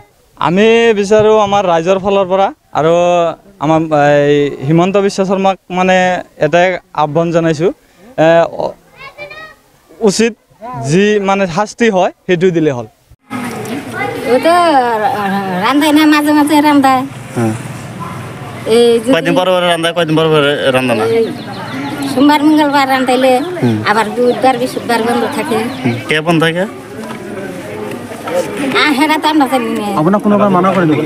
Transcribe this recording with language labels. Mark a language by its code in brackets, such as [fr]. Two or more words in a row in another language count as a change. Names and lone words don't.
[as] আমি বিচাৰোঁ আমাৰ ৰাইজৰ ফালৰ পৰা আৰু আমাৰ হিমন্ত বিশ্ব শৰ্মাক মানে এটাই আহ্বান জনাইছোঁ, উচিত যি মানে শাস্তি হয় সেইটো দিলে হ'ল। [bn] রান্ধায় না মাঝে মাঝে রান্ধায়, কয়দিন পর রান্ধায় কয়দিন পর রান্না না, সোমবার মঙ্গলবার রান্ধাইলে আবার বুধবার বৃহস্পতিবার বন্ধ থাকে। কে বন্ধ থাকে? হেরা তো আমরা জানি না, আপনার কোনোবার মানা করে দেবেন।